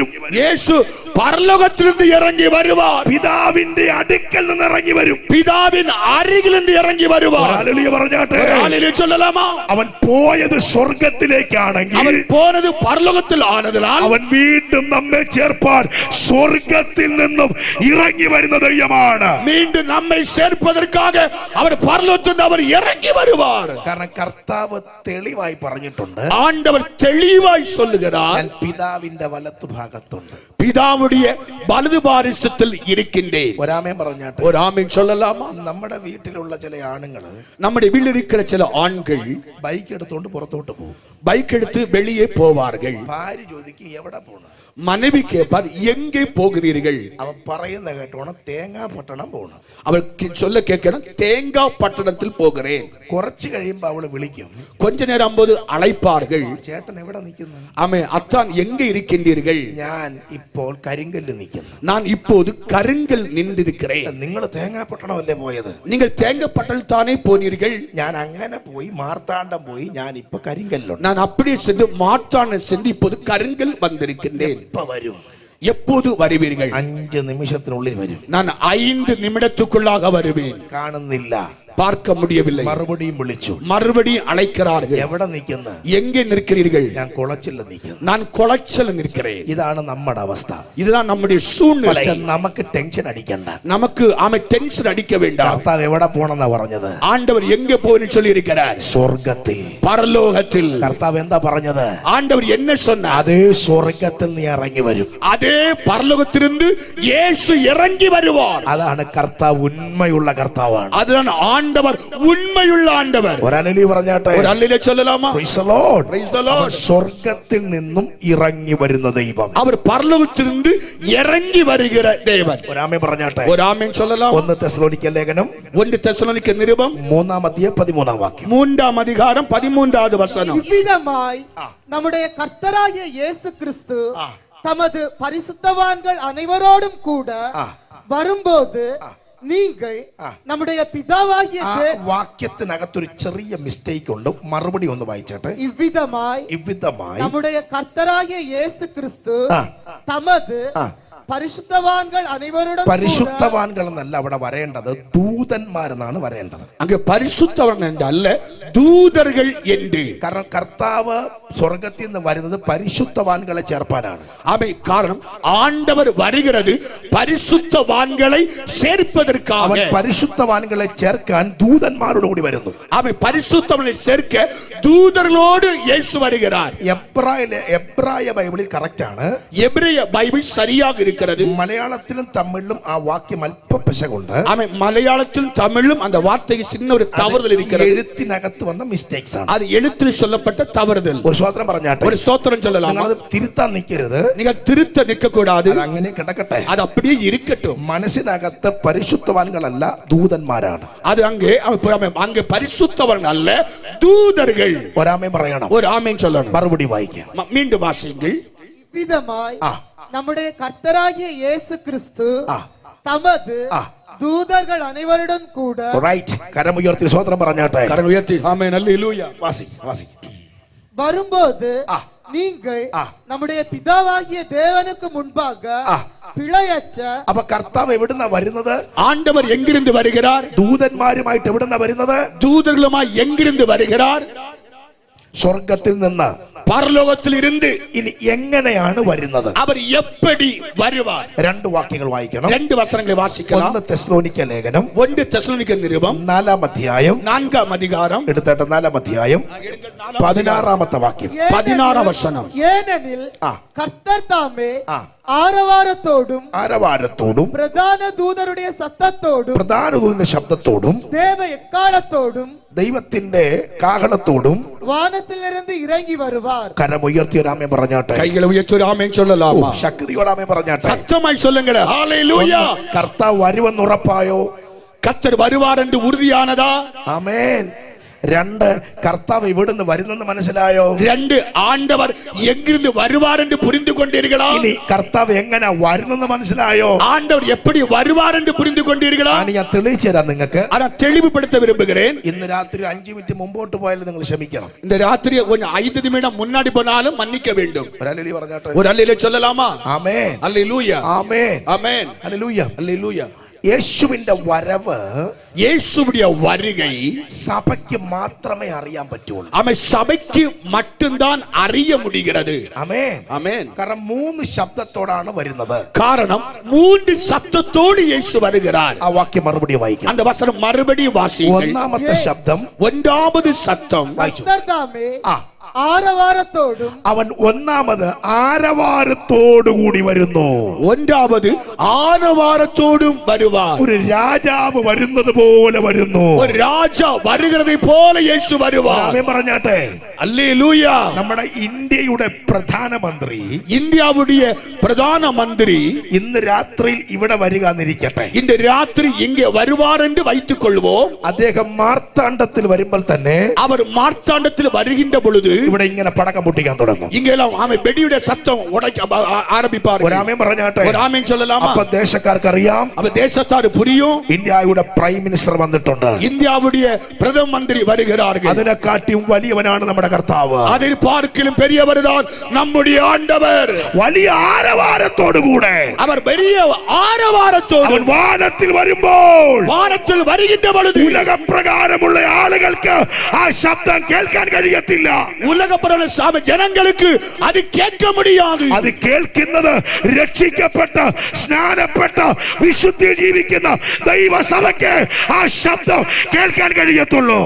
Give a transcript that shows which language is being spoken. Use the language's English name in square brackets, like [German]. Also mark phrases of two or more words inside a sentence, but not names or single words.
[Tamil] இயேசு பரலோகத்திலிருந்து இறங்கி வருவார். [Malayalam] പിതാവിന്റെ അടുക്കൽ നിന്ന് ഇറങ്ങി വരും. [Tamil] பிதாவின் அருகிலிருந்து இறங்கி வருவார். [Malayalam] ഹല്ലേലൂയ പറഞ്ഞാട്ടെ. [Tamil] ஹல்லேலூயா சொல்லலாமா? [Malayalam] അവൻ പോയത് സ്വർഗ്ഗത്തിലേക്കാണെങ്കിൽ [Tamil] அவன் போனது பரலோகத்தில் ஆனதுனால என்றால் [Malayalam] അവൻ വീണ്ടും നമ്മെ ചേർപ്പാൻ സ്വർഗത്തിൽ നിന്നും ഇറങ്ങി വരുന്ന ദൈവമാണ്. [Tamil] மீண்டும் நம்மை சேர்ப்பதற்காக அவர் பரலோகத்திலிருந்து அவர் இறங்கி வருவார். [Malayalam] കാരണം കർത്താവ് തെളിവായി പറഞ്ഞിട്ടുണ്ട്, [Tamil] ஆண்டவர் தெளிவாய் சொல்லுகிறார், [Malayalam] ഞാൻ പിതാവിന്റെ വലത്ത് ഭാഗത്തുണ്ട്, [Tamil] பிதாவுடைய வலது பாரிசத்தில் இருக்கின்றேன். [Malayalam] ഒരാമേൻ പറഞ്ഞാട്ടെ. [Tamil] ஒரு ஆமென் சொல்லலாமா? [Malayalam] നമ്മുടെ വീട്ടിലുള്ള ചില ആണുങ്ങള് [Tamil] நம்முடைய வீட்டில் இருக்கிற சில ஆண்கள் [Malayalam] ബൈക്ക് എടുത്തോണ്ട് പുറത്തോട്ട് പോകും. [Tamil] பைக் எடுத்து வெளியே போவார்கள். [Malayalam] ഭാര്യ ചോദിക്കും എവിടെ പോണു? [Tamil] மனைவி கேட்பார், எங்கே போகிறீர்கள்? [Malayalam] അവൻ പറയുന്ന കേട്ടോണം തേങ്ങാ പട്ടണം പോണു. [Tamil] அவர் சொல்ல கேட்கணும், தேங்காய் பட்டணத்தில் போகிறேன். [Malayalam] കുറച്ച് കഴിയുമ്പോ അവള് വിളിക്കും, [Tamil] கொஞ்ச நேரம் போது அழைப்பார்கள், [Malayalam] ചേട്ടൻ എവിടെ നിൽക്കുന്നു? [Tamil] ஆமே அத்தான் எங்கே இருக்கின்றீர்கள்? [Malayalam] ഞാൻ ഇപ്പോൾ കരിങ്കല്ല് നിൽക്കുന്നു. [Tamil] நான் இப்போது கருங்கல் நின்றிருக்கிறேன். [Malayalam] നിങ്ങൾ തേങ്ങാ പട്ടണമല്ലേ പോയത്? [Tamil] நீங்கள் தேங்காய் பட்டணத்தில் தானே போனீர்கள். [Malayalam] ഞാൻ അങ്ങനെ പോയി മാർത്താണ്ഡം പോയി, ഞാൻ ഇപ്പൊ കരിങ്കല്ലുണ്ട്. [Tamil] நான் அப்படியே சென்று மாற்றான சென்று இப்போது கருங்கல் வந்திருக்கின்றேன். [Malayalam] ഇപ്പൊ വരും. [Tamil] எப்போது வருவீர்கள்? [Malayalam] 5 നിമിഷത്തിനുള്ളിൽ വരും. [Tamil] நான் 5 நிமிடத்துக்குள்ளாக வருவேன். [Malayalam] കാണുന്നില്ല, [Tamil] பார்க்க முடியவில்லை. [Malayalam] മറുപടിയും വിളിച്ചു, [Tamil] மறுபடியும் அழைக்கிறார்கள், [Malayalam] എവിടെ നിൽക്കുന്ന? [Tamil] எங்கே நிற்கிறீர்கள்? [Malayalam] ഞാൻ കുളച്ചില്ല നിൽക്കുന്നു. [Tamil] நான் குளச்சல் நிற்கிறேன். [Malayalam] ഇതാണ് നമ്മുടെ അവസ്ഥ. [Tamil] இதுதான் நம்முடைய சூழ்நிலை. [Malayalam] പക്ഷെ നമുക്ക് ടെൻഷൻ അടിക്കണ്ട. [Tamil] நமக்கு ஆமை டென்ஷன் அடிக்க வேண்டாம். [Malayalam] കർത്താവ് എവിടെ പോണെന്നാ പറഞ്ഞത്? [Tamil] ஆண்டவர் எங்கே போன்னு சொல்லி இருக்கிறார்? [Malayalam] സ്വർഗത്തിൽ. [Tamil] பரலோகத்தில். [Malayalam] കർത്താവ് എന്താ പറഞ്ഞത്? [Tamil] ஆண்டவர் என்ன சொன்னார்? [Malayalam] അതേ സ്വർഗത്തിൽ നീ ഇറങ്ങി വരും. [Tamil] அதே பரலோகத்திலிருந்து இயேசு இறங்கி வருவார். [Malayalam] അതാണ് കർത്താവ് ഉണ്മയുള്ള കർത്താവാണ്. [Tamil] அதுதான் ஆண்டவர் உண்மையுள்ள ஆண்டவர். [Malayalam] ഒരലി പറഞ്ഞാട്ടെ. [Tamil] ஒரு அல்லேலூயா சொல்லலாமா? [English] Praise the Lord. Praise the Lord. [Malayalam] അവൻ സ്വർഗത്തിൽ നിന്നും ഇറങ്ങി വരുന്ന ദൈവം. [Tamil] அவர் பரலோகத்திலிருந்து இறங்கி வருகிற தேவன். [Malayalam] ഒരാമേൻ പറഞ്ഞാട്ടെ. [Tamil] ஒரு ஆமென் சொல்லலாம். [Malayalam] 1 തെസ്സലോനിക്ക ലേഖനം [Tamil] 1 தெசலோனிக்க நிருபம் [Malayalam] 3-ാം അധ്യായം 13-ാം വാക്യം. [Tamil] 3-ാം அதிகாரம் 13வது வசனம். இவ்விதமாய் நம்முடைய கர்த்தராகிய இயேசு கிறிஸ்து தமது பரிசுத்தவான்கள் அனைவரோடும் கூட வரும்போது நீங்கள் நம்முடைய பிதாவாகிய [Malayalam] വാക്യത്തിനകത്തൊരു ചെറിയ മിസ്റ്റേക്ക് ഉണ്ട്. മറുപടി ഒന്ന് വായിച്ചോട്ടെ. [Tamil] இவ்விதமாய் நம்முடைய கர்த்தராகிய இயேசு கிறிஸ்து தமது [Malayalam] പരിശുദ്ധവാൻകൾ അനേവരോടും പരിശുദ്ധവാൻകൾ എന്നല്ല അവിടെ വരേണ്ടത്, ദൂതന്മാരെന്നാണ് വരേണ്ടത്. [Tamil] அங்கே பரிசுத்தவன் என்றல்ல, தூதர்கள் என்று. [Malayalam] കാരണം കർത്താവ് സ്വർഗത്തിൽ നിന്ന് വരുന്നത് പരിശുദ്ധവാൻകളെ ചേർപ്പാനാണ്. [Tamil] அவை காரணம் ஆண்டவர் வருகிறது பரிசுத்தவான்களை சேர்ப்பதற்காக. [Malayalam] അവൻ പരിശുദ്ധവാൻകളെ ചേർക്കാൻ ദൂതന്മാരോട് കൂടി വരുന്നു. [Tamil] அவை பரிசுத்தவனை சேர்க்க தூதர்களோடு இயேசு வருகிறார். [Malayalam] എബ്രായ ബൈബിളിൽ കറക്റ്റ് ആണ്. [Tamil] எபிரேய பைபிள் சரியாக இருக்கிறது. [Malayalam] മലയാളത്തിലും തമിഴിലും ആ വാക്യം അല്പ പിശകുണ്ട്. [Tamil] ஆமென். மலையாளத்திலும் தமிழிலும் அந்த வார்த்தைக்கு சின்ன ஒரு தவறுதல் இருக்கிறது. [Malayalam] എഴുത്തിനകത്ത് വന്ന മിസ്റ്റേക്സ് ആണ്. [Tamil] அது எழுத்தில் சொல்லப்பட்ட தவறுதல். [Malayalam] ഒരു സ്തോത്രം പറഞ്ഞാട്ടെ. [Tamil] ஒரு ஸ்தோத்திரம் சொல்லலாம். [Malayalam] നിങ്ങൾ തിരുത്താൻ നിൽക്കരുത്. [Tamil] நீங்க திருத்த நிற்க கூடாது. [Malayalam] അങ്ങനെ കിടക്കട്ടെ. [Tamil] அது அப்படியே இருக்கட்டும். [Malayalam] മനസ്സിനകത്ത് പരിശുദ്ധവാൻകളല്ല, ദൂതന്മാരാണ്. [Tamil] அது அங்கே பரிசுத்தவன் அல்ல, தூதர்கள். [Malayalam] ഒരാമേൻ പറയണം. [Tamil] ஒரு ஆமென் சொல்லணும். [Malayalam] മറുപടി വായിക്കാം. [Tamil] மீண்டும் வாசியுங்கள். விதமாய் நம்முடைய கர்த்தராகிய இயேசு கிறிஸ்து தமது தூதர்கள் அனைவருடன் கூட [Malayalam] റൈറ്റ്. കരമുയർത്തി സ്തോത്രം പറഞ്ഞാട്ടെ. [Tamil] கரம் உயர்த்தி ஆமென் அல்லேலூயா. [Malayalam] വാസി വാസി. [Tamil] வரும்போது நீங்கள் நம்முடைய பிதாவாகிய தேவனுக்கு முன்பாக பிழையற்ற. [Malayalam] അപ്പൊ കർത്താവ് എവിടുന്നാ വരുന്നത്? [Tamil] ஆண்டவர் எங்கிருந்து வருகிறார்? [Malayalam] ദൂതന്മാരുമായിട്ട് എവിടുന്നാ വരുന്നത്? [Tamil] தூதர்களுமாய் எங்கிருந்து வருகிறார்? [Malayalam] സ്വർഗത്തിൽ നിന്ന്. [Tamil] பரலோகத்தில் இருந்து. [Malayalam] ഇനി എങ്ങനെയാണ് വരുന്നത്? [Tamil] அவர் எப்படி வருவார்? [Malayalam] 2 വാക്യങ്ങൾ വായിക്കണം. [Tamil] 2 வசனங்களை வாசிக்கலாம். [Malayalam] 1 തെസ്സലോനിക്ക ലേഖനം [Tamil] 1 தெசலோனிக்க நிருபம் [Malayalam] 4-ാം അധ്യായം [Tamil] 4-ാം அதிகாரம் [Malayalam] എടുത്തിട്ട് 4-ാം അധ്യായം 16-ാമത്തെ വാക്യം. 16-ാം വചനം. [Tamil] ஏனெனில் கர்த்தர் தாமே [Malayalam] ആരവാരത്തോടും പ്രധാന ദൂതരുടെ ശബ്ദത്തോടും [Tamil] தேவ எக்காலத்தோடும் [Malayalam] ദൈവത്തിന്റെ കാഹളത്തോടും വാനത്തിലിருந்து ഇറങ്ങി വരുവാർ. കരമുയർത്തി ഒരാമേൻ പറഞ്ഞാട്ടെ. [Tamil] கைகளை உயர்த்தி ஒரு ஆமென் சொல்லலாமா? [Malayalam] ശക്തിയോടാമേൻ പറഞ്ഞാട്ടെ. [Tamil] சத்தமாய் சொல்லுங்க. ஹalleluya. [Malayalam] കർത്താവ് വരുമെന്ന് ഉറപ്പായോ? [Tamil] கர்த்தர் வருவார் என்று உறுதியானதா? [Malayalam] ആമേൻ. 2 കർത്താവ് ഇവിടുന്ന് വരുന്നെന്ന് മനസ്സിലായോ? [Tamil] 2 ஆண்டவர் எங்கிருந்து வருவார் என்று புரிந்து கொண்டீர்களா? [Malayalam] ഇനി കർത്താവ് എങ്ങനെ വരുന്നെന്ന് മനസ്സിലായോ? [Tamil] ஆண்டவர் எப்படி வருவார் என்று புரிந்து கொண்டீர்களா? [Malayalam] ഞാൻ തെളിയിച്ചു തരാം നിങ്ങൾക്ക്. [Tamil] அத தெளிவுபடுத்த விரும்புகிறேன். [Malayalam] ഇന്ന് രാത്രി 5 മിനിറ്റ് മുമ്പോട്ട് പോയാലും നിങ്ങൾ ക്ഷമിക്കണം. [Tamil] இந்த ராத்திரி கொஞ்சம் 5 நிமிடம் முன்னாடி போனாலும் மன்னிக்க வேண்டும். [Malayalam] ഒരല്ലേലൂയ പറഞ്ഞാട്ടെ. [Tamil] ஒரு அல்லேலூயா சொல்லலாமா? [Malayalam] ആമേൻ. [Tamil] அல்லேலூயா. [Malayalam] ആമേൻ. [Tamil] ஆமென். [Malayalam] ഹല്ലേലൂയ. [Tamil] அல்லேலூயா. [Malayalam] യേശുവിന്റെ വരവ് [Tamil] இயேசுவுடைய வருகை [Malayalam] സഭയ്ക്ക് മാത്രമേ അറിയാൻ പറ്റുള്ളൂ. [Tamil] அவன் சபைக்கு மட்டும்தான் அறிய முடிகிறது. [Malayalam] ആമേൻ. [Tamil] ஆமென். [Malayalam] കാരണം 3 ശബ്ദത്തോടാണ് വരുന്നത്. [Tamil] காரணம் 3 சத்தத்தோடு இயேசு வருகிறார். [Malayalam] ആ വാക്യം മറുപടി വായിക്കാം. [Tamil] அந்த வசனம் மறுபடியும் வாசியுங்கள். [Malayalam] ഒന്നാമത്തെ ശബ്ദം [Tamil] ஒன்றாவது சத்தம் [Malayalam] വായിച്ചു. [Tamil] கர்த்தர் தாமே [Malayalam] ആ [Tamil] ஆரவாரத்தோடும் [Malayalam] അവൻ ഒന്നാമത് ആരവാരത്തോടുകൂടി വരുന്നു. [Tamil] ஒன்றாவது ஆரவாரத்தோடும் வருவார். [Malayalam] ഒരു രാജാവ് വരുന്നത് പോലെ വരുന്നു. [Tamil] ஒரு ராஜா வருகிறதை போல இயேசு வருவார். [Malayalam] ആമേൻ പറഞ്ഞാട്ടെ. [Tamil] அல்லேலூயா. [Malayalam] നമ്മുടെ ഇന്ത്യയുടെ പ്രധാനമന്ത്രി [Tamil] இந்தியாவுடைய பிரதான மந்திரி [Malayalam] ഇന്ന് രാത്രിയിൽ ഇവിടെ വരിക എന്നിരിക്കട്ടെ. [Tamil] இந்த ராத்திரி இங்கே வருவார் என்று வைத்துக் கொள்வோம். [Malayalam] അദ്ദേഹം മാർത്താണ്ഡത്തിൽ വരുമ്പോൾ തന്നെ [Tamil] அவர் மார்த்தாண்டத்தில் வருகின்ற பொழுது [Malayalam] ഇവിടെ ഇങ്ങനെ പടക്കം പൊട്ടിക്കാൻ തുടങ്ങും. [Tamil] இங்கெல்லாம் அவன் வெடியுடைய சத்தம் உடைக்க ஆரம்பிப்பார். [Malayalam] ഒരു ആമേൻ പറഞ്ഞാട്ടെ. [Tamil] ஒரு ஆமென் சொல்லலாமா? [Malayalam] അപ്പൊ ദേശക്കാർക്ക് അറിയാം [Tamil] அப்ப தேசத்தாரு புரியும். [Malayalam] ഇന്ത്യയുടെ [English] prime minister [Malayalam] വന്നിട്ടുണ്ട്. [Tamil] இந்தியாவுடைய பிரதம மந்திரி வருகிறார்கள். [Malayalam] അതിനെക്കാട്ടിയും വലിയവനാണ് നമ്മുടെ കർത്താവ്. [Tamil] அதை பார்க்கிலும் பெரியவர் தான் நம்முடைய ஆண்டவர். [Malayalam] വലിയ ആരവാരത്തോടുകൂടെ [Tamil] அவர் பெரிய ஆரவாரத்தோடு [Malayalam] അവൻ വാനത്തിൽ വരുമ്പോൾ [Tamil] வானத்தில் வருகின்ற பொழுது [Malayalam] ഉലകപ്രകാരമുള്ള ആളുകൾക്ക് ആ ശബ്ദം കേൾക്കാൻ കഴിയത്തില്ല. [Tamil] உலகப்பரவ ஜனங்களுக்கு அது கேட்க முடியாது. [Malayalam] അത് കേൾക്കുന്നത് രക്ഷിക്കപ്പെട്ട സ്നാനപ്പെട്ട വിശുദ്ധി ജീവിക്കുന്ന ദൈവസഭയ്ക്ക് ആ ശബ്ദം കേൾക്കാൻ കഴിയത്തുള്ളൂ.